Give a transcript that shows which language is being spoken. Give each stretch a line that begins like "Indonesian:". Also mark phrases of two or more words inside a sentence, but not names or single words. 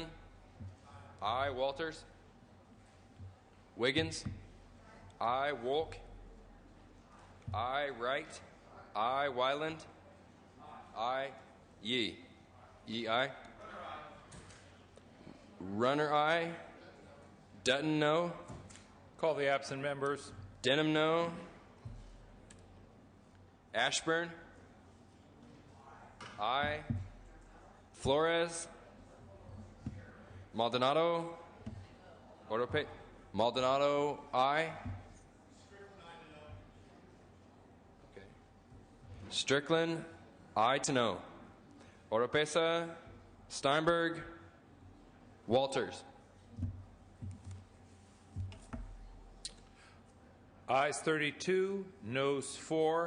English: Aye. Walters? Wiggins? Aye. Wolk? Aye. Wright? Aye. Wyland? Aye. Yee? Yee aye. Runner aye. Dutton no. Call the absent members. Denham no. Ashburn? Aye. Flores? Maldonado? Orope? Maldonado, aye. Okay. Strickland, aye to no. Oropesa, Steinberg, Walters. Ayes 32, noes 4.